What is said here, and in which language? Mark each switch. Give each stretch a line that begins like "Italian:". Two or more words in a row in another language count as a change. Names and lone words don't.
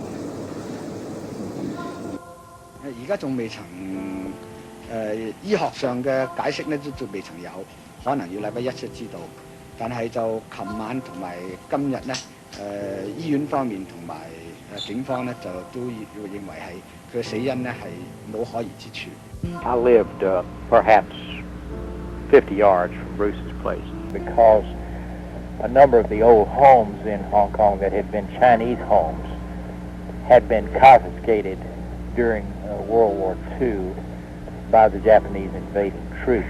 Cantonese: 而家仲未曾醫學上嘅解釋咧，都仲未曾有，可能要禮拜一先知道。但係就琴晚同埋今日咧，醫院方面同埋警方咧就都認為係佢嘅死因咧係冇可疑之處。
English: I lived perhaps 50 yards from Bruce's place because a number of the old homes in Hong Kong that had been Chinese homes had been confiscated during World War II by the Japanese invading troops.